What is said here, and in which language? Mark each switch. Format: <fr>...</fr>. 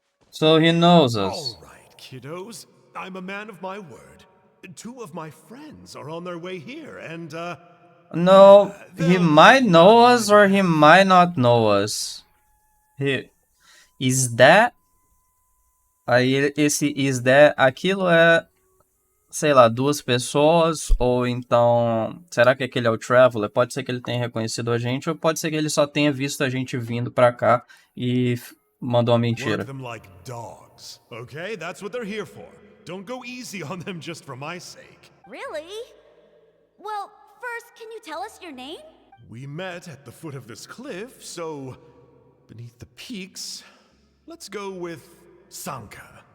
<en>So he knows us. All right, kiddos. I'm a man of my word. 2 of my friends are on their way here, and, No, he might know us or he might not know us. Is that?</en> <pt>Aí esse</pt> <en>is that,</en> <pt>aquilo é, sei lá, 2 pessoas, ou então, será que aquele é o Traveler? Pode ser que ele tenha reconhecido a gente, ou pode ser que ele só tenha visto a gente vindo pra cá e mandou uma mentira.</pt> <en>work them like dogs, okay? That's what they're here for. Don't go easy on them just for my sake. Really? Well, first, can you tell us your name? We met at the foot of this cliff, so beneath the peaks, let's go with Sanka.</en>